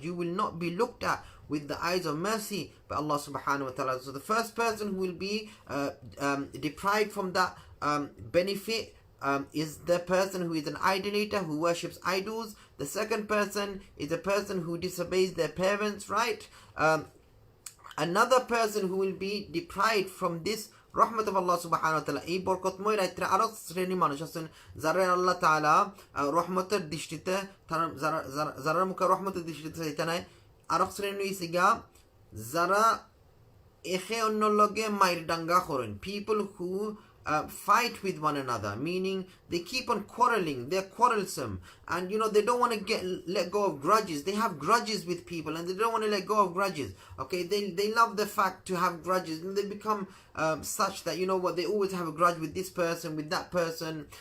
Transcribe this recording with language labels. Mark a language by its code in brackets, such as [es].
[en] You will not be looked at with the eyes of mercy by Allah subhanahu wa ta'ala. So the first person who will be deprived from that benefit is the person who is an idolater, who worships idols. The second person is a person who disobeys their parents, right? Another person who will be deprived from this রহমত of Allah subhanahu wa ta'ala, [bn] এই বরকতময় রাত্রে আরো শ্রেণী মানুষ আছেন যারা আল্লাহ তাআলা রহমতের দৃষ্টিতে, যারা মুখে রহমতের দৃষ্টিতে চাইতে নাই। আরো শ্রেণী হইছে গিয়া যারা একে অন্য লগে মাইর ডাঙ্গা করেন, [en] people who fight with one another, meaning they keep on quarreling, they're quarrelsome, and you know they don't want to let go of grudges. They have grudges with people and they don't want to let go of grudges. Okay, they love the fact to have grudges, and they become such that, you know what, they always have a grudge with this person, with that person.